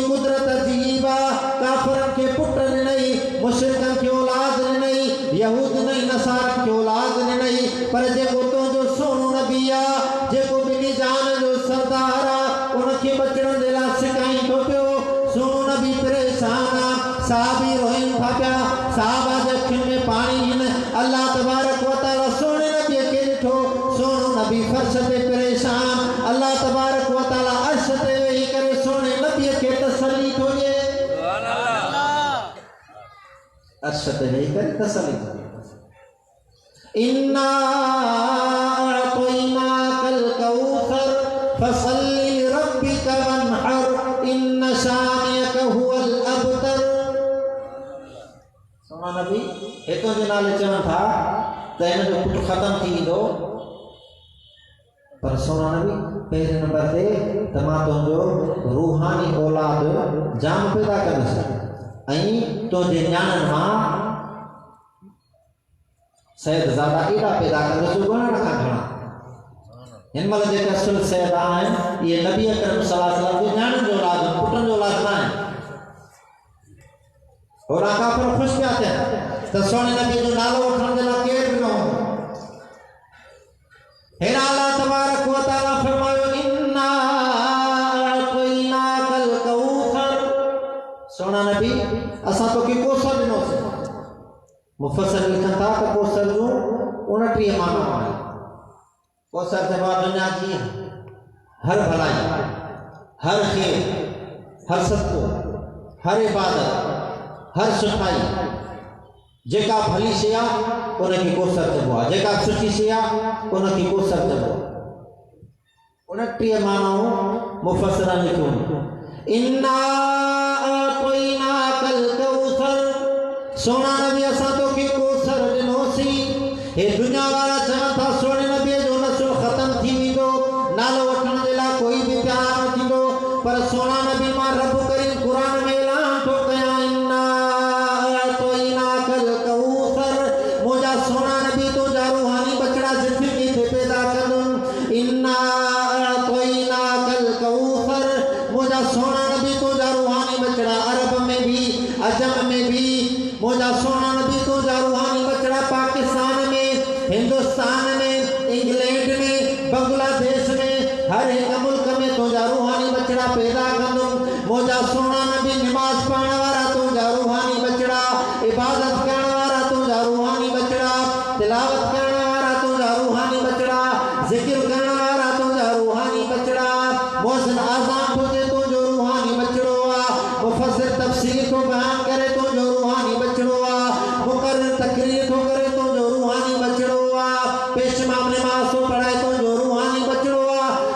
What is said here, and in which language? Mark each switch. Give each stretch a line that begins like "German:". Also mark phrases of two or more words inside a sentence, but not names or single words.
Sindhi: कुदरत अजीब आहे काफ़िरनि खे पुट ॾिनई मुशरिकनि खे औलाद ॾिनई यहूद ॾिनई नसारनि खे औलाद ॾिनई पर जेको तुंहिंजो सोनो नबी आहे जेको ॿिन्ही जान जो सरदार आहे उनखे बचण जे लाइ सिकाईंदो पियो सोनो नबी परेशान आहे साहबी रोइन था पिया साहबा जे अखियुनि में पाणी हिन
Arabic: الله تبارك وتعالى
Sindhi: सोने नबीअ खे ॾिठो सोनो नबी फर्श ते परेशान
Arabic: الله تبارك وتعالى
Sindhi: अर्श ते वेही करे सोने नबीअ खे तसल्ली थो ॾिए अर्श ते वेही करे तसल्ली थो ॾिए
Arabic: إنا أعطيناك الكوثر فصل لربك وانحر إن شانئك هو الأبتر
Sindhi: सोना नबी हितों जे नाले चवनि था त हिन जो पुटु ख़तम थी वेंदो पर सोना नबी पहिरें नंबर ते त मां तुंहिंजो रूहानी औलाद जाम पैदा कंदुसि ऐं तुंहिंजे न्याणनि मां सैदज़ादा एॾा पैदा कंदुसि ॻणण खां घणा हिन महिल जेके असुल सैदा आहिनि इहे नबी अकरम
Arabic: صلى الله عليه وسلم
Sindhi: जे न्याणनि जो औलाद आहिनि पुटनि जो औलाद न आहिनि होॾां काफ़िर ख़ुशि पिया थियनि त सोने नबीअ जो नालो वठण जे लाइ केर बि न हूंदो हेॾा
Arabic: الله تبارك وتعالى
Sindhi: फरमायो इन्ना
Arabic: أعطيناك الكوثر
Sindhi: सोना नबी असां तोखे कोसर ॾिनोसीं मुफ़स्सिर लिखनि था त कोसर जूं 29 माना आहिनि
Urdu: کوثر سے بعد دنیا کی ہر بھلائی ہر کھیل ہر ستو ہر عبادت ہر سٹھائی
Sindhi: जेका भली शइ आहे उनखे कोसर चइबो आहे, जेका सुठी शइ आहे उनखे कोसर चइबो आहे। 29 मानाऊं मुफ़स्सिरनि लिखियूं।
Arabic: إنا أعطيناك الكوثر,
Sindhi: सोना नबी असां तोखे कोसर ॾिनोसीं। हे दुनिया वारा चवनि था सोने नबीअ जो नस्ल ख़तम थी वेंदो, नालो वठण जे लाइ कोई बि तयारु न थींदो, पर सोना नबी मां रब करीम क़ुर में ऐलान थो कयां,
Arabic: إنا أعطيناك الكوثر,
Sindhi: मुंहिंजा सोना नबी तुंहिंजा रूहानी बचड़ा ज़िंदगी ते पैदा कंदुमि।
Arabic: إنا أعطيناك الكوثر,
Sindhi: मुंहिंजा सोना नबी तुंहिंजा रूहानी बचड़ा अरब में भी अजम में भी, मुंहिंजा सोना नबी तुंहिंजा रूहानी बचड़ा पाकिस्तान में, हिंदुस्तान में, इंग्लैंड में, बांग्लादेश में, हर एक मुल्क में तुंहिंजा रूहानी बचड़ा पैदा कंदुमि। मुंहिंजा सोना नबी नमाज़ पढ़ण वारा तुंहिंजा रूहानी बचड़ा, इबादत करण वारा तुंहिंजा रूहानी बचड़ा, तिलावत करण वारा तुंहिंजा रूहानी बचड़ा, ज़िक्र करण वारा तुंहिंजा रूहानी बचड़ा, मोहसिन आज़ान तुंहिंजे तुंहिंजो रूहानी बचड़ो आहे, मुफ़स्सिर तफ़सीर थो बयान करे तुंहिंजो रूहानी बचड़ो आहे, मुक़र्रिर तक़रीर थो करे तुंहिंजो रूहानी बचड़ो आहे, पेशमाम नमाज़ थो पढ़ाए तुंहिंजो रूहानी बचड़ो आहे।